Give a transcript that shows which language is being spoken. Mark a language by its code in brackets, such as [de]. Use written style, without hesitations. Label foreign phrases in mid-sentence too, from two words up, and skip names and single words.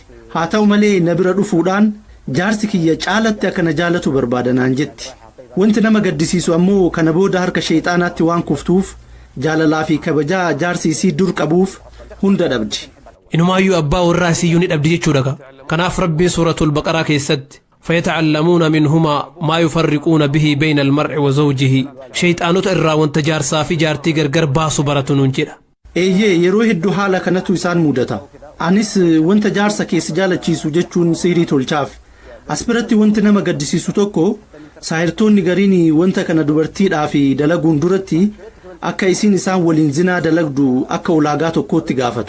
[om] Haa ta'u malee na bira dhufuudhaan jaarsi kiyya caalatti akka na jaalatu barbaadanaan jetti. Wanti nama gaddisiisu ammoo kana booda harka sheexaanaatti waan kuftuuf jaalalaa fi kabajaa jaarsi isii dur qabuuf hunda dhabdi. Inumaayyuu abbaa warraa isiyyuu ni dhabdi jechuudha. Kanaaf rabbiin suuratul baqaraa keessatti [ar] فيتعلمون منهما ما يفرقون به بين المرء وزوجه شيطانوت [om] irraa wanta jaarsaa fi jaartii gargar baasu baratuun jedha. Eeyyee yeroo hedduu haala kanatu isaan mudata. Anis wanta jaarsa keessa jaalachiisu jechuun sihirii tolchaaf. As biratti wanti nama gaddisiisu tokko saahirtoonni gariin wanta kana dubartiidhaaf dalaguun duratti akka isiin isaan waliin zinaa dalagdu akka ulaagaa tokkootti gaafatu.